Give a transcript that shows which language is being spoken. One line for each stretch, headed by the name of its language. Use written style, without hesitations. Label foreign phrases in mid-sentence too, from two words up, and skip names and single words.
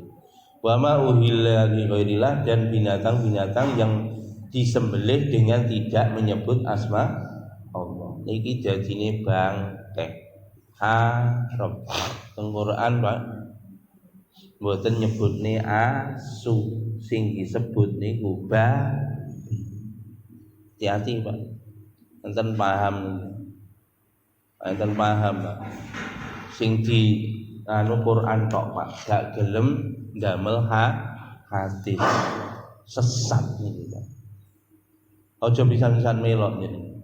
Arabic: Wa ma uhilla li ghairillah,
Indonesian: dan binatang-binatang yang disembelih dengan tidak menyebut asma Allah.
Javanese: Niki dadine bangkai haram. Teng Quran, Pak, mboten nyebutne asu, sing disebut niku babi. Hati-hati, Pak. Enten paham, Pak. Sing di Quran tok, Pak, gak gelem ndamel hadis. Sesat niku, Pak. Aja pisan-pisan melok niku.